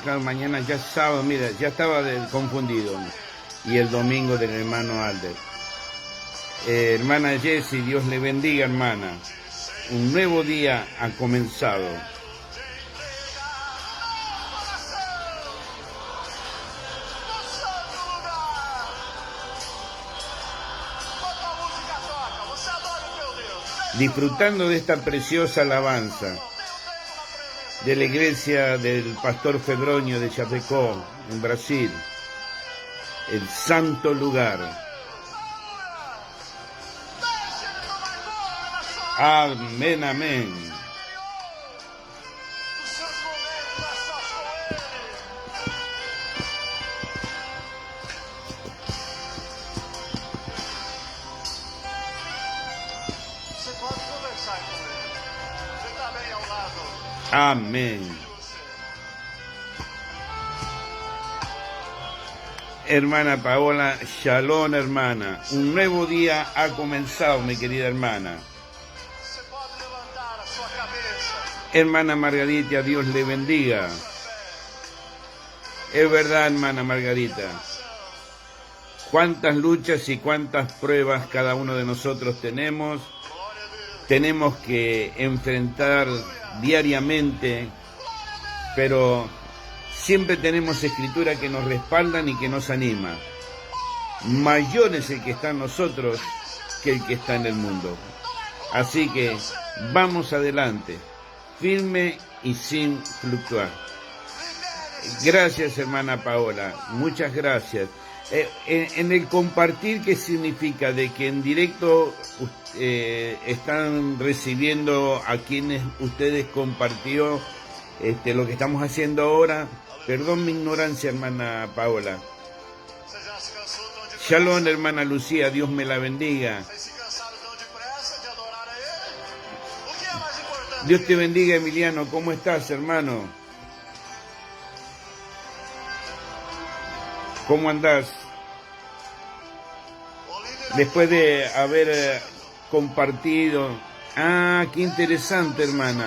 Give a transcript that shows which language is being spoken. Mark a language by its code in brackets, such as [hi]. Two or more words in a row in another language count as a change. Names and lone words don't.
[es] Claro, mañana ya es sábado, mira, ya estaba confundido. Y el domingo del hermano Alder. Hermana Jessie, Dios le bendiga, hermana. Un nuevo día ha comenzado. [pt] No santo lugar. Bota a música, toca. Você adora o teu Deus. [es] Disfrutando de esta preciosa alabanza de la iglesia del pastor Febronio de Chapecó, en Brasil, el santo lugar. [pt] Deixa ele tomar conta da sua [es] Amén, amén. [pt] Os seus momentos é só com ele. Você pode conversar com ele. Ele está bem ao lado [es] Amén. [pt] de você. [es] Hermana Paola, shalom, hermana. Un nuevo día ha comenzado, mi querida hermana. [pt] Você pode levantar a sua cabeça. [es] Hermana Margarita, Dios le bendiga. Es verdad, hermana Margarita. Cuántas luchas y cuántas pruebas cada uno de nosotros tenemos. [pt] Glória a Deus. [es] Tenemos que enfrentar diariamente, pero siempre tenemos escritura que nos respaldan y que nos anima. Mayor es el que está en nosotros que el que está en el mundo. Así que vamos adelante, firme y sin fluctuar. Gracias, hermana Paola, muchas gracias. En el compartir, ¿qué significa? De que en directo están recibiendo a quienes ustedes compartió lo que estamos haciendo ahora. Perdón mi ignorancia, hermana Paola. [pt] Você já se cansou tão depressa? [es] Shalom, hermana Lucía, Dios me la bendiga. [pt] Vocês se cansaram tão depressa de adorar a Ele? O que é mais importante? [es] Dios te bendiga, Emiliano, ¿cómo estás, hermano? ¿Cómo andás? [pt] O líder [es] Después de haber compartido. Ah, qué interesante, hermana.